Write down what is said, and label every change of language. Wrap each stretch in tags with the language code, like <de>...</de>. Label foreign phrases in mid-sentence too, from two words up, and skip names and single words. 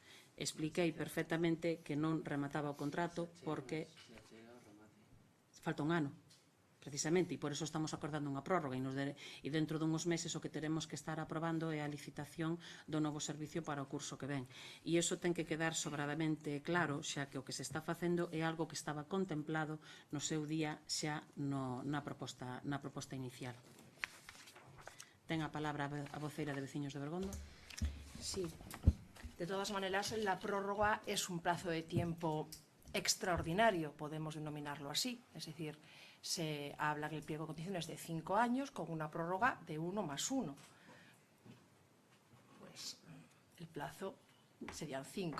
<gl>Expliquei perfectamente que non remataba o contrato porque falta un ano, precisamente, e por eso estamos acordando unha prórroga, e dentro dunhos meses o que teremos que estar aprobando é a licitación do novo servicio para o curso que ven. E iso ten que quedar sobradamente claro, xa que o que se está facendo é algo que estaba contemplado no seu día xa na proposta inicial. Ten a palabra a voceira de Veciños de Bergondo.</gl> <es>Sí. De todas maneras, la prórroga es un plazo de tiempo extraordinario, podemos denominarlo así. Es decir, se habla en el pliego de condiciones de 5 años con una prórroga de 1 más 1. Pues el plazo serían 5.</es>